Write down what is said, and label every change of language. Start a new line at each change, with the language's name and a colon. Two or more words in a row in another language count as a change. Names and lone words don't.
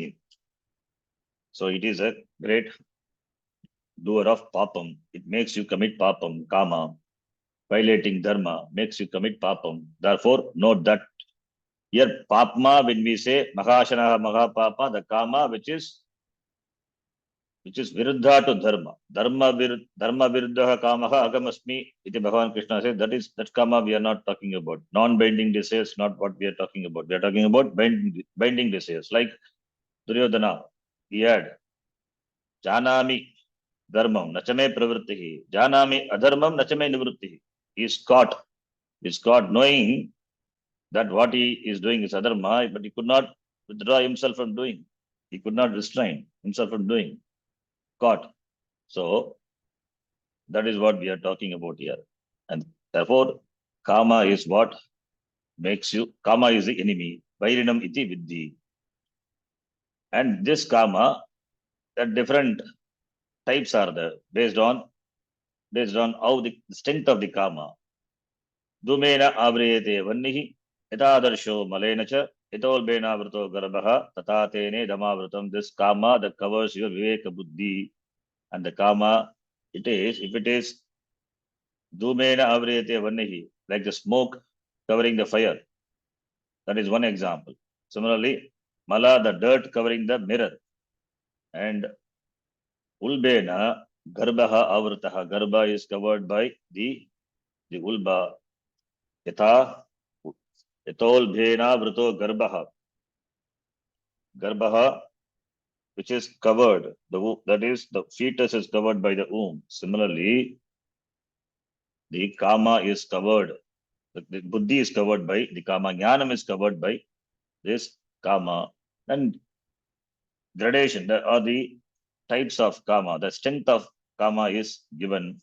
English: So it is a great doer of papam. It makes you commit papam, kama. Violating dharma makes you commit papam. Therefore, note that here papma, when we say
Sanskrit: mahashana mahapapa,
English: the kama which is viruddha to dharma.
Sanskrit: Dharma viruddha kamaha agamasmi.
English: Iti Bhagavan Krishna says, that kama we are not talking about. Non-binding desires, not what we are talking about. We are talking about binding desires. Like Duryodhana, he had
Sanskrit: janami dharmam nachame pravrittihi, janami adharmam nachame nivrittihi.
English: He is caught. He is caught knowing that what he is doing is adharma, but he could not withdraw himself from doing. He could not restrain himself from doing. Caught. So that is what we are talking about here. And therefore, kama is what makes you, kama is the enemy.
Sanskrit: Vairinam iti viddhi.
English: And this kama, that different types are there based on how the strength of the kama.
Sanskrit: Dhumena avriyate vannihi, Yatadarsho malenacha yatolbena vrto garbha tata tene dhamavritam.
English: This kama that covers your
Sanskrit: viveka buddhi,
English: and the kama, if it is
Sanskrit: dhumena avriyate vannihi,
English: like the smoke covering the fire. That is one example. Similarly, mala, the dirt covering the mirror, and
Sanskrit: ulbena garbaha avrtaha.
English: Garba is covered by the ulba.
Sanskrit: Yatha yatolbena vrto garbaha. Garbaha,
English: which is covered, that is, the fetus is covered by the womb. Similarly, the kama is covered, the buddhi is covered by the kama, jnanam is covered by this kama. And gradation, there are the types of kama, the strength of kama is given.